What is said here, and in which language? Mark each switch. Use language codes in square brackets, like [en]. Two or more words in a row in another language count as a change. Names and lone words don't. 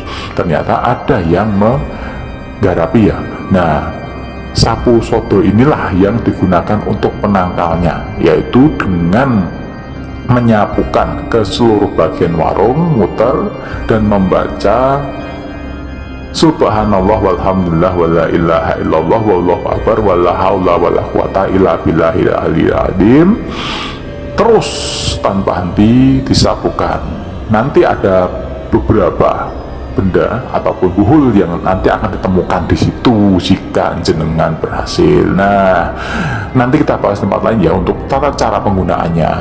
[id] Ternyata ada yang menggarapi ya. Nah, sapu sodo inilah yang digunakan untuk penangkalnya, yaitu dengan menyapukan ke seluruh bagian warung, muter dan membaca [ar] سبحان الله والحمد لله ولا إله إلا الله والله أكبر ولا حول ولا قوة إلا بالله العلي العظيم. [id] Terus tanpa henti disapukan. Nanti ada beberapa benda ataupun buhul yang nanti akan ditemukan di situ jika jenengan berhasil. Nah, nanti kita bahas tempat lain ya untuk tata cara penggunaannya.